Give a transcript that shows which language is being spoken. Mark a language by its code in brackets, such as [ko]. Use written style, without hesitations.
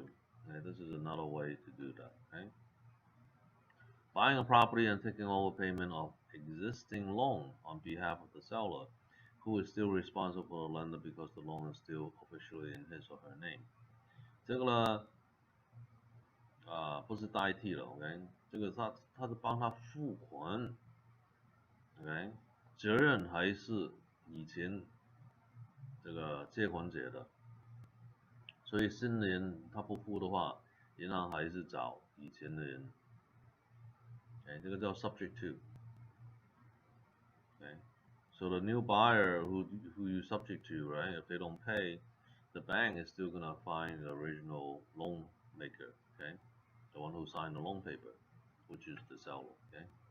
[en] Okay, this is another way to do that. Okay, buying a property and taking over payment of existing loan on behalf of the seller, who is still responsible for the lender because the loan is still officially in his or her name。 [zh] 这个呢，不是代替了 ，OK， 这个他是帮他付款 ，OK， 责任还是以前这个借款者的，所以新人他不付的话，银行还是找以前的人。 OK， 这个叫 subject to。 [en] OK， so the new buyer who you subject to, right? If they don't pay, the bank is still gonna find the original loan maker, okay? The one who signed the loan paper, which is the seller, okay?